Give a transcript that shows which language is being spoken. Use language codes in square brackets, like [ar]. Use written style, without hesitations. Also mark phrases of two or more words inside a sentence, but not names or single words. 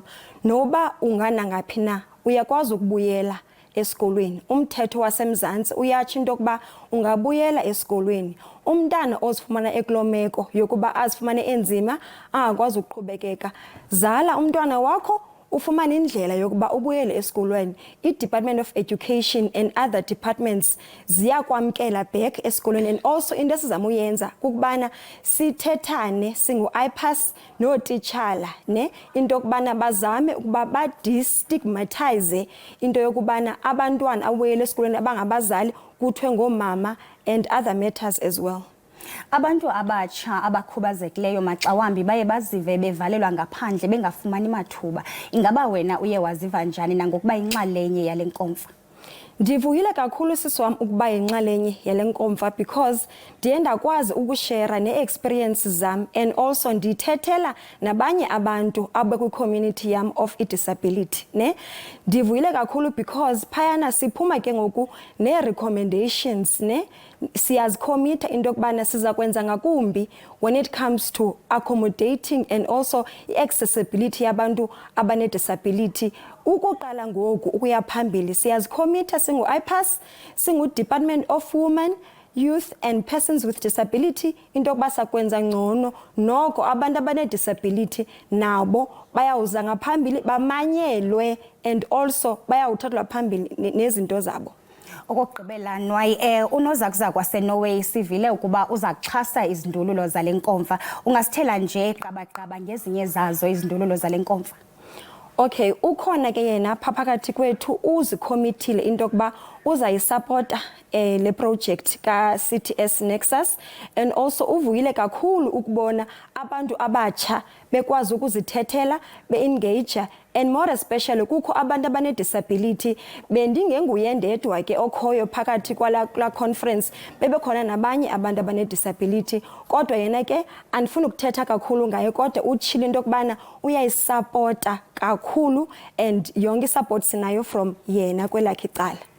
[xh] Noba ungana ngaphi na uyakwazi ukubuyela esikolweni. Umthetho waseMzantsi uyatsho into yokuba ungabuyela esikolweni. Umntana ozifumana ekulomeko yokuba azifumane enzima angakwazi ukuqhubekeka, zala umntwana wakho ufumana indlela yokuba ubuyele esikolweni, i-Department of Education [en] and other departments [xh] ziyakwamkela back esikolweni. And also into esizama uyenza kukubana sithethane singu-IPAS nootitshala ne into yokubana bazame ukuba badestigmatize into yokubana abantwana abuyele esikolweni abangabazali kuthiwe ngoomama [en] and other matters as well. [xh] Abantu abatsha abakhubazekileyo maxa wambi baye bazive bevalelwa ngaphandle bengafumani mathuba. Ingaba wena uye waziva njani nangokuba inxalenye yale nkomfa? Ndivuyile kakhulu sisi wam ukuba yinxalenye yale nkomfa because ndiye ndakwazi ukushare nee-experiences zam [en] and also [xh] ndithethela nabanye abantu abakwi-community yam of i-disability. Ndivuyile kakhulu because phayana siphuma ke ngoku nee-recommendations siyazicommita into yokubana siza kwenza ngakumbi [en] when it comes to accommodating and also [xh] i-accessibility yabantu abane-disability. Ukuqala ngoku ukuya phambili siyazicommita singu-IPAS, singu-Department of Women, Youth and Persons with Disability into yokuba sakwenza ngcono noko abantu abane-disability nabo bayawuza ngaphambili bamanyelwe [en] and also [xh] bayawuthathwa phambili nezinto zabo. Okugqibela Nwayi, unozakuzaku waseNorway sivile ukuba uza kuxhasa izindululo zale nkomfa. Ungasithela nje qabaqaba ngezinye zazo izindululo zale nkomfa? Okay, ukhona ke yena phakathi kwethu uzikhomitile into yokuba uzayisupporta le project ka-CTS Nexus [en] and also [xh] uvuyile kakhulu ukubona abantu abatsha bekwazi ukuzithethela be-engage [en] and more especially [xh] kukho abantu abane-disability. Bendingenguye ndedwa ke okhoyo phakathi kwala conference, bebekhona nabanye abantu abane-disability kodwa yena ke andifuni ukuthetha kakhulu ngaye kodwa utshilo into yokubana uyayisupporta kakhulu and yonke isupport sinayo from yena kwelakhe icala.